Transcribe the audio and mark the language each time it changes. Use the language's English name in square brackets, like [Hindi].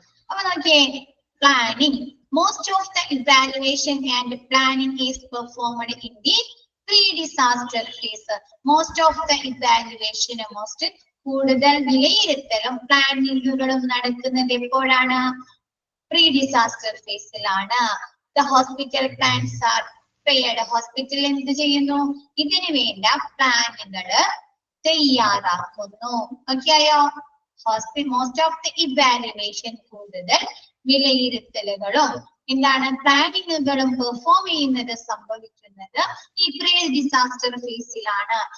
[Malayalam] അപ്പൊ നോക്കിയേ, [English] Planning. Most of the evaluation and planning is performed in the pre disaster phase. [Malayalam] Most of the evaluation, most കൂടുതൽ വിലയിരുത്തലും പ്ലാനിങ്ങുകളും നടക്കുന്നത് എപ്പോഴാണ്? Pre disaster ഫേസിലാണ്. [English] The hospital plans are prepared. [Malayalam] Hospital എന്ത് ചെയ്യുന്നു? ഇതിനു വേണ്ട പ്ലാനുകൾ തയ്യാറാക്കുന്നു. ഓക്കെ ആയോ? [English] most of the evaluation [Malayalam] കൂടുതൽ വിലയിരുത്തലുകളും എന്താണ് പ്ലാനിങ്ങുകളും പെർഫോം ചെയ്യുന്നത് സംഭവിക്കുന്നത് ഈ പ്രീ ഡിസാസ്റ്റർ ഫേസിലാണ്.